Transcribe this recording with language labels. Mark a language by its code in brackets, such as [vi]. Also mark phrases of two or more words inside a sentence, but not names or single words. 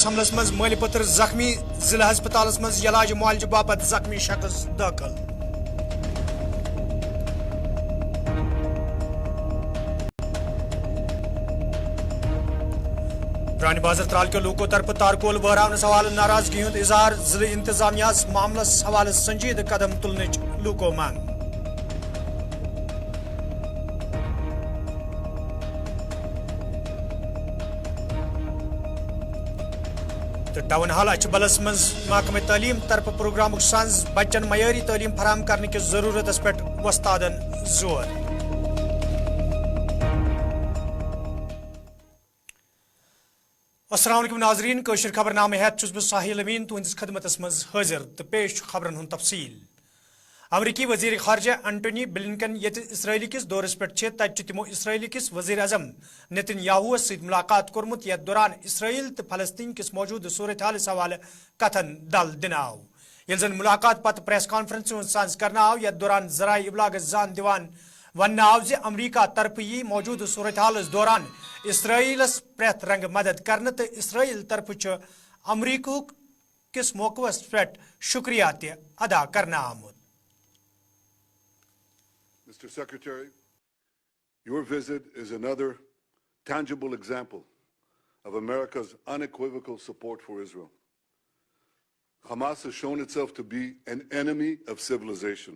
[ks] हमलस मज माली पुत्र जख्मी जिला हस्पताल मज इलाज मुआलज बापत जख्मी शख्स दाखिल। पुरानी बाजार त्राल के लोगों तरफ तारकोल बहरावन सवाल नाराजगी हुंद इजहार जिले इंतजामिया मामलस हवाले संजीद कदम तुलने लूको मांग। टाउन हाल अचबलस मज महकमे तालीम तरफ प्रोग्राम सांस बच्चन मयारी तालीम फराम करने की जरूरत पे वस्तादन जोर। अस्सलाम वालेकुम नाजरीन, कश्मीर खबरनामे हेत छुस बह साहिल अमीन तुहंदिस खदमतस मज हाजिर तो पेश खबरन हुंद तफसील। अमरीकी वजीर खारजा एंटनी ब्लिंकन ये इसराइल किस दौरस पे तत तमो इसराइल किस वजीर अजम नेतन्याहू सत मुलाकात कोर्मुत यथ दौरान इसराइल तो फलस्तीन किस मौजूद सूरत हाल हवाले कथन दल दिन आव। ये जन मुलाकात पत [en] press conference [ks] सांस करना आव यथ दौरान जराए इबलाग जान दिवान वन आव जे अमरीका तरफ यी मौजूद सूरत हाल दौरान इसराइलस प्रेथ रंग मदद करने तो इसराइल तरफ अमरीका किस मौकवस पे शुक्रिया अदा करना आमुद। [en] Mr. Secretary, your visit is another tangible example of America's unequivocal support for Israel. Hamas has shown itself to be an enemy of civilization.